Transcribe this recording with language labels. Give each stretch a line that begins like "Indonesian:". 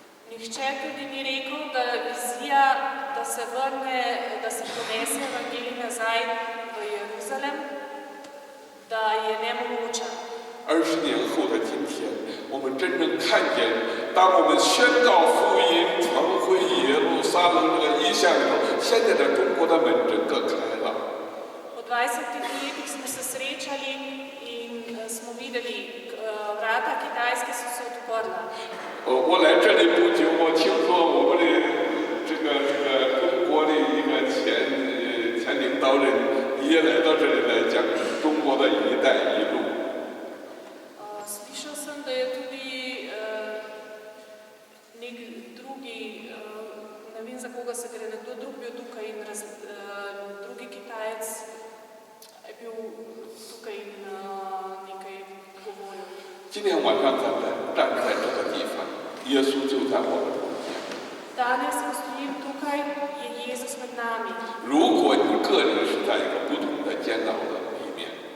Slovenian: Nihče tudi ni rekel, da vizija, da se ponese evangelij nazaj v Jeruzalem, da je nemogoča.
Chinese: 20年后的今天，我们真正看见，当我们宣告福音传回耶路撒冷这个意向的时候，现在的中国的门整个开了。
Slovenian: Po 20 letih smo se srečali in smo videli, vrata Kitajske so se odprla.
Chinese: 我来这里不久，我听说我们的这个中国的一个前领导人也来到这里来讲中国的一带一路。
Slovenian: Slišal sem, da je tudi nek drugi, ne vem za koga se gre, nekdo drug bil tukaj in drugi Kitajec je bil tukaj in nekaj govoril.
Chinese: 今天晚上咱们站在这个地方，耶稣就在我们中间。
Slovenian: Danes, ko stojim tukaj, je Jezus med nami.
Chinese: 如果你个人是在一个不同的监牢的里面，